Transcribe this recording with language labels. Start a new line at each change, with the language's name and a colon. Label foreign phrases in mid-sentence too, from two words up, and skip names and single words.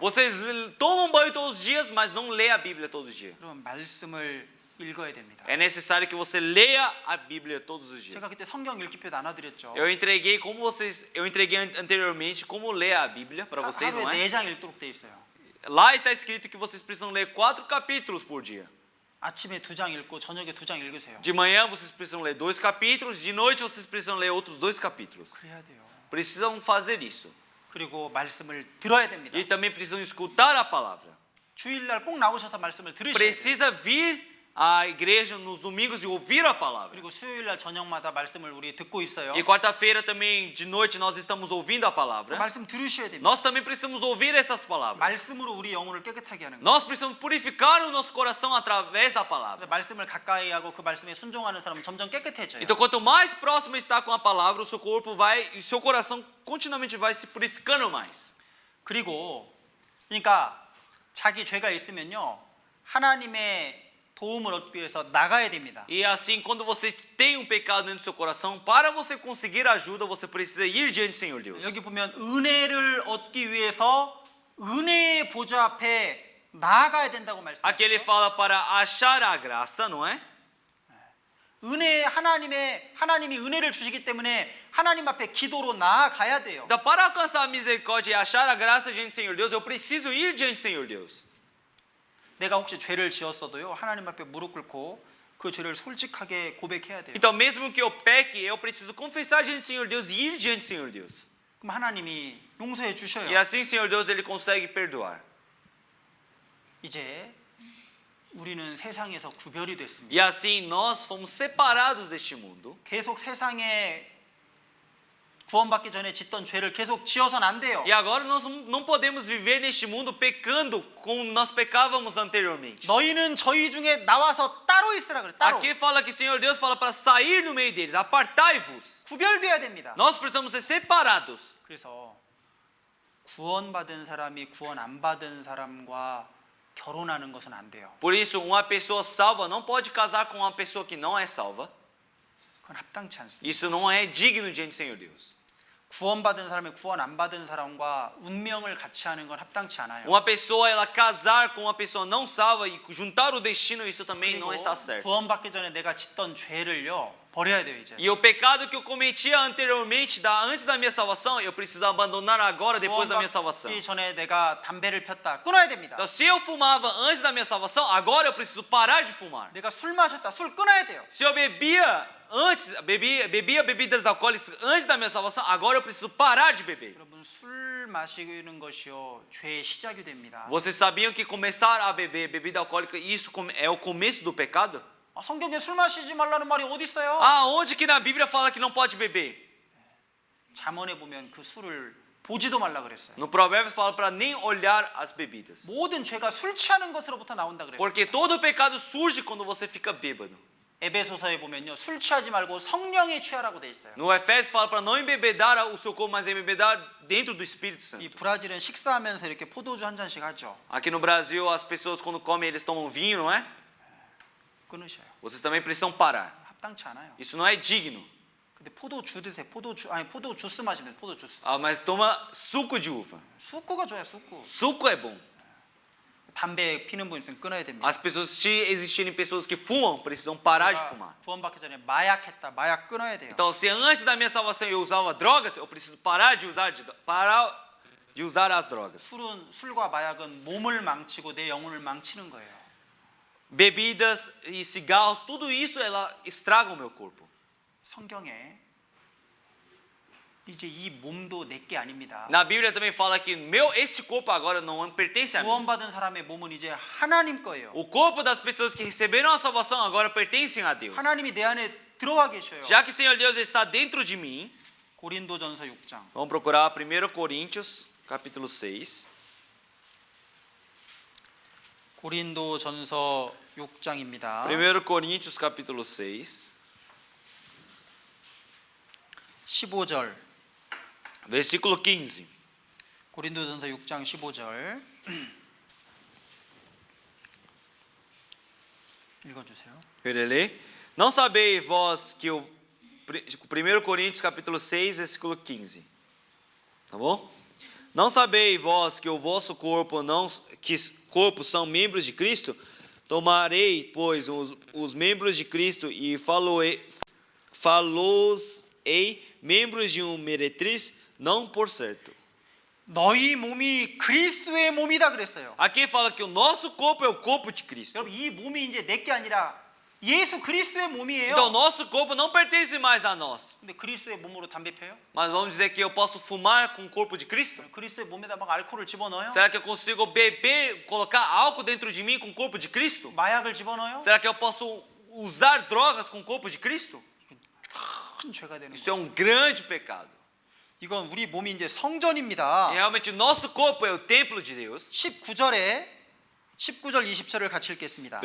Portuguese: Vocês tomam banho todos os dias, mas não lê a Bíblia todos os dias.
Korean: 그러면 말씀을 읽어야 됩니다.
Portuguese: É necessário que você leia a Bíblia todos os dias.
Korean: 제가 그때 성경 읽기표 나눠드렸죠.
Portuguese: Eu entreguei anteriormente como ler a Bíblia para vocês, não
Korean: 하루에
Portuguese: é?
Korean: 4장 읽도록 돼 있어요.
Portuguese: Lá está escrito que vocês precisam ler 4 capítulos por dia.
Korean: 아침에 2장 읽고 저녁에 2장 읽으세요.
Portuguese: De manhã vocês precisam ler 2 capítulos, de noite vocês precisam ler outros 2 capítulos.
Korean: 그래야 돼요.
Portuguese: Precisam fazer isso.
Korean: 그리고 말씀을 들어야 됩니다.
Portuguese: E também precisam escutar a palavra.
Korean: 주일날 꼭 나오셔서 말씀을 들으셔야 돼요.
Portuguese: Precisa vir à igreja nos domingos e ouvir a palavra.
Korean: 그리고 수요일날 저녁마다 말씀을 우리 듣고 있어요.
Portuguese: E quarta-feira também de noite nós estamos ouvindo a 그 palavra.
Korean: 말씀 들으셔야 됩니다.
Portuguese: Nós também precisamos ouvir essas palavras.
Korean: 말씀으로 우리 영혼을 깨끗하게 하는 거예요.
Portuguese: Nós precisamos purificar o nosso coração através da palavra.
Korean: 말씀을 가까이 하고 그 말씀에 순종하는 사람은 점점 깨끗해져요.
Portuguese: Então, quanto mais próximo está com a palavra, o seu corpo vai e seu coração continuamente vai se purificando mais.
Korean: 그리고 그러니까 자기 죄가 있으면요 하나님의 도움을 얻기 위해서 나가야 됩니다.
Portuguese: E assim, quando você tem um pecado dentro do seu coração, para você conseguir ajuda, você precisa ir diante do Senhor Deus.
Korean: 여기 보면 은혜를 얻기 위해서 은혜의 보좌 앞에 나아가야 된다고
Portuguese: Aqui ele
Korean: 말씀하셨어요.
Portuguese: fala para achar a graça, não é?
Korean: 은혜 하나님이 은혜를 주시기 때문에 하나님 앞에 기도로 나아가야 돼요.
Portuguese: Então, para alcançar a misericórdia e achar a graça diante do Senhor Deus, eu preciso ir diante do Senhor Deus.
Korean: 내가 혹시 죄를 지었어도요 하나님 앞에 무릎 꿇고 그 죄를 솔직하게 고백해야 돼요.
Portuguese: Então, mesmo que eu peque, eu preciso confessar diante do Senhor Deus e ir diante do Senhor Deus.
Korean: 그럼 하나님이 용서해
Portuguese: E
Korean: 주셔요.
Portuguese: assim, o Senhor Deus, ele consegue perdoar.
Korean: 이제 우리는 세상에서 구별이 됐습니다.
Portuguese: E assim, nós fomos separados deste mundo.
Korean: 계속 세상에 구원받기 전에 짓던 죄를 계속 지어서는 안 돼요. E agora nós não podemos viver neste mundo pecando como nós pecávamos anteriormente. 너희는 저희 중에 나와서 따로 있으라 그래. 따로.
Portuguese: Aqui fala que o Senhor Deus fala para sair no meio deles, apartai-vos.
Korean: 구별돼야 됩니다.
Portuguese: Nós precisamos ser separados.
Korean: 그래서 구원받은 사람이 구원 안 받은 사람과 결혼하는 것은 안 돼요.
Portuguese: Por isso, uma pessoa salva não pode casar com uma pessoa que não é salva.
Korean: 그건 합당치 않습니다.
Portuguese: Isso não é digno diante do Senhor Deus.
Korean: 구원받은 사람이 구원 안 받은 사람과 운명을 같이 하는 건 합당치 않아요.
Portuguese: Uma pessoa ela casar com uma pessoa não salva e juntar o destino, isso também
Korean: 그리고
Portuguese: não está certo.
Korean: 구원받기 전에 내가 짓던 죄를요 버려야 돼요 이제.
Portuguese: E o pecado que eu cometia anteriormente, antes da minha salvação, eu preciso abandonar agora, depois da minha salvação.
Korean: 구원받기 전에 내가 담배를 폈다 끊어야 됩니다.
Portuguese: Então, se eu fumava antes da minha salvação, agora eu preciso parar de fumar.
Korean: 내가 술 마셨다 술 끊어야 돼요.
Portuguese: Se eu bebia bebidas alcoólicas antes da minha salvação, agora eu preciso parar de beber.
Korean: 여러분 술 마시는 것이요 죄의 시작이 됩니다.
Portuguese: Vocês sabiam que começar a beber bebida alcoólica, isso é o começo do pecado?
Korean: 성경에 술 마시지 말라는 말이 어디 있어요?
Portuguese: Ah, onde que na Bíblia fala que não pode beber?
Korean: 잠언에 보면 그 술을 보지도 말라 그랬어요.
Portuguese: No Provérbios fala para nem olhar as bebidas.
Korean: 모든 죄가 술 취하는 것으로부터 나온다 그랬어요.
Portuguese: Porque todo pecado surge quando você fica bêbado.
Korean: 에베소서에 보면요 술 취하지 말고 성령에 취하라고 돼 있어요.
Portuguese: No Efésios fala para não embebedar o seu corpo, mas embebedar dentro do Espírito Santo.
Korean: 이 브라질은 식사하면서 이렇게 포도주 한 잔씩 하죠.
Portuguese: Aqui no Brasil, as pessoas quando comem, eles tomam vinho, não é?
Korean: 끊으셔요.
Portuguese: Vocês também precisam parar.
Korean: 합당치 않아요.
Portuguese: Isso não é digno.
Korean: 근데 포도주 드세요. 포도 주스 마시면 포도 주스.
Portuguese: Ah, mas toma suco de uva.
Korean: 수쿠가 좋아요. 수쿠.
Portuguese: Suco é bom.
Korean: 담배 피는 분 있으면 끊어야 됩니다.
Portuguese: As pessoas, se existirem pessoas que fumam, precisam parar de fumar.
Korean: 구원받기 전에 마약했다. 마약 끊어야 돼요.
Portuguese: Então, se antes da minha salvação eu usava drogas, eu preciso parar de usar as drogas.
Korean: 술과 마약은 몸을 망치고 내 영혼을 망치는 거예요.
Portuguese: Bebidas e cigarros, tudo isso ela estraga o meu corpo.
Korean: 성경에 이제 이 몸도 내게 아닙니다.
Portuguese: Na Bíblia também fala que esse corpo agora não pertence a mim.
Korean: 구원받은 사람의 몸은 이제 하나님 거예요.
Portuguese: O corpo das pessoas que receberam a salvação agora pertencem a Deus.
Korean: 하나님이 내 안에 들어와 계셔요.
Portuguese: Já que o Senhor Deus está dentro de mim,
Korean: 고린도전서 6장.
Portuguese: vamos procurar 1 Coríntios, capítulo 6.
Korean: 고린도전서 6장입니다.
Portuguese: 1 Coríntios, capítulo 6,
Korean: 15절.
Portuguese: versículo 15.
Korean: 고린도전서 6장 15절. 읽어 주세요.
Portuguese: Eu irei ler. Não sabeis vós que o 1 Coríntios capítulo 6, versículo 15. Tá bom? Não sabeis vós que o vosso corpo corpo são membros de Cristo? Tomarei, pois, os membros de Cristo e falou-ei membros de meretriz, não por certo.
Korean: 너희 몸이 그리스도의 몸이다 그랬어요.
Portuguese: Aqui fala que o nosso corpo é o corpo de Cristo.
Korean: 여러분 이 몸이 이제 내게 아니라 예수 그리스도의 몸이에요.
Portuguese: Então, o nosso corpo não pertence mais a nós.
Korean: 근데 그리스도의 몸으로 담배 펴요?
Portuguese: Mas vamos dizer que eu posso fumar com o corpo de Cristo?
Korean: 그리스도의 몸에다 막 알코올을 집어넣어요?
Portuguese: Será que eu consigo beber, colocar álcool dentro de mim com o corpo de Cristo?
Korean: 마약을 집어넣어요?
Portuguese: Será que eu posso usar drogas com o corpo de Cristo?
Korean: 큰 죄가 되는
Portuguese: Isso
Korean: 거예요.
Portuguese: é um grande pecado.
Korean: 이건 우리 몸이 이제
Portuguese: E
Korean: 성전입니다.
Portuguese: realmente o nosso corpo é o templo de Deus.
Korean: 19절 20절을 같이 읽겠습니다.